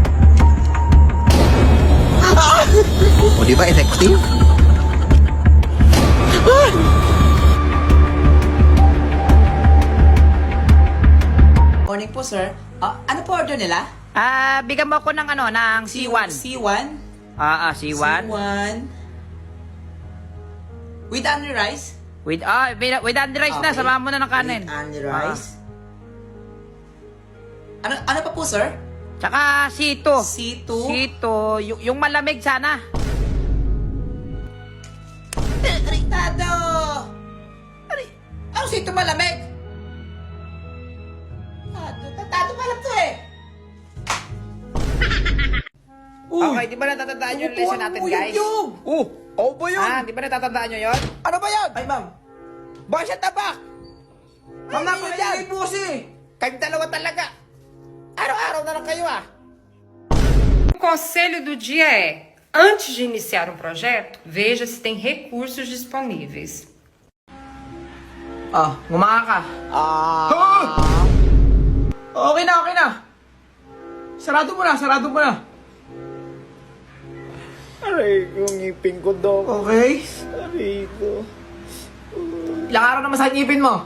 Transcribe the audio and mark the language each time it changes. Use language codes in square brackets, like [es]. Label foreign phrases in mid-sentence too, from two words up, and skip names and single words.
[tl] O, di ba effective? [en] Morning po, sir. [tl] Ano po order nila? Bigyan mo ako ng ng C1. C1? C1. [en] C1. With onion rice? With onion rice na, Okay. [tl] samahan mo na ng kanin. [en] With onion rice. [tl] Ano pa po, sir? Tsaka C2. C2? C2, yung malamig sana. Tado! Ano C2 malamig? Tado pa lang to eh! Okay, di ba natatandaan nyo yung lesson natin, guys? ba yun? Di ba natatandaan nyo yun? Ano ba yan? Ay, ma'am. Bakit siya tabak? Ma'am, Hindi nakuha yan. yung pusi! Kayong dalawa talaga. Araw-araw na lang kayo, [pt] O conselho do dia é: antes de iniciar um projeto, veja se tem recursos disponíveis. [tl] Ngumaka ka. Okay na. Sarado mo na. Aray ko, ngipin ko, Dok. Okay. Aray ko. Ilang araw na masakit ngipin mo?